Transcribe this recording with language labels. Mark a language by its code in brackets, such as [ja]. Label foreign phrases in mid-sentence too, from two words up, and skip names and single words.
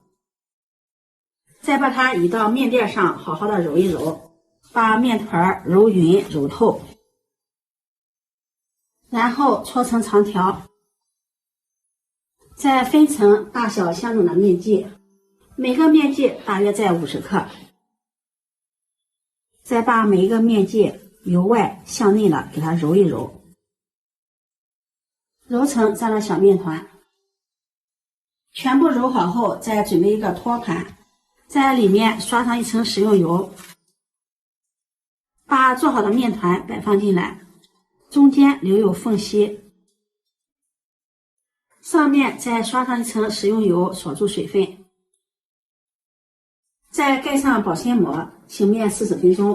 [zh] 再把它移到面墊上，好好的揉一揉，把面团揉匀揉透，然後搓成长条，再分成大小相等的面剂，每個面剂大約在50克。再把每一個面劑由外向內的給它揉一揉，揉成這樣的小面團。全部揉好後，再準備一個托盤，在裡面刷上1層食用油，把做好的面团擺放進來，中間留有縫隙，上面再刷上1層食用油，鎖住水分，再蓋上保鮮膜，醒面40分鐘。